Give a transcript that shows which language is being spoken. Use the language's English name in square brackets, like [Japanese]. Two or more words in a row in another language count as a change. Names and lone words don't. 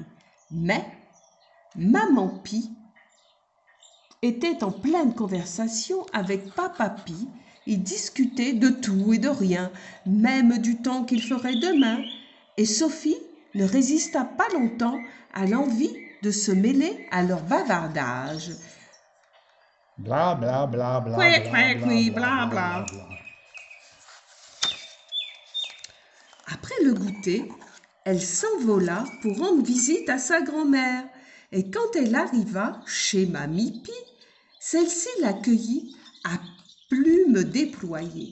[French] Mais Maman Pie était en pleine conversation avec Papa Pie. Ils discutaient de tout et de rien, même du temps qu'il ferait demain. Et Sophie ne résista pas longtemps à l'envie de se mêler à leur bavardage. Bla bla bla bla Couic, bla couic, bla oui, bla bla, bla bla. bla. Après le goûter, elle s'envola pour rendre visite à sa grand-mère. Et quand elle arriva chez Mamie Pie, celle-ci l'accueillit à plumes déployées.